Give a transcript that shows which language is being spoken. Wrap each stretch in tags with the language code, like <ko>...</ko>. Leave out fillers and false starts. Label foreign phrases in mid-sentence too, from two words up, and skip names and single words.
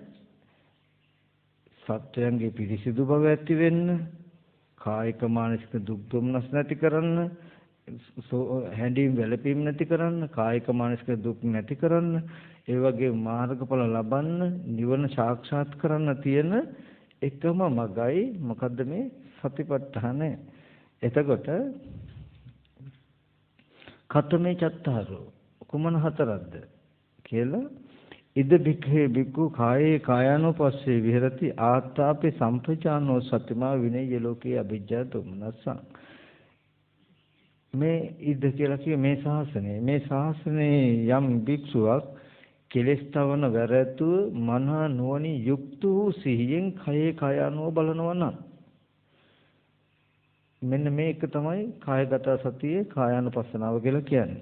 <si>සත්‍යයන්ගේ පිරිසිදු බව ඇති වෙන්න, කායික මානසික දුක් දුම්නස් නැති කරන්න, හැඬීම් වැළපීම් නැති කරන්න, කායික මානසික දුක් නැති කරන්න, ඒ වගේ මාර්ගඵල ලබන්න, නිවන සාක්ෂාත් කරන්න තියෙන එකම මගයි මොකද්ද? මේ සතිපට්ඨානය. එතකොට</si> <pi>කතමේ චත්තාරෝ</pi> <si>කුමන හතරක්ද කියලා</si> <pi>ඉද බික්ඛේ බික්ඛු කායේ කායानुපස්සේ විහෙරති ආත්තාපි සම්පජානෝ සතිමා විනය්‍ය ලෝකේ අභිජ්ජා තුමනසං.</pi> <si>මේ ඉද කියලා කියේ මේ ශාසනයේ යම් භික්ෂුවක් කෙලස් තවන වැරැතුව මන නුවණින් යුක්ත වූ සිහියෙන් කයේ කායानुව බලනවා නම් මෙන්න මේක තමයි කායගත සතියේ කායානුපස්සනාව කියලා කියන්නේ.</si>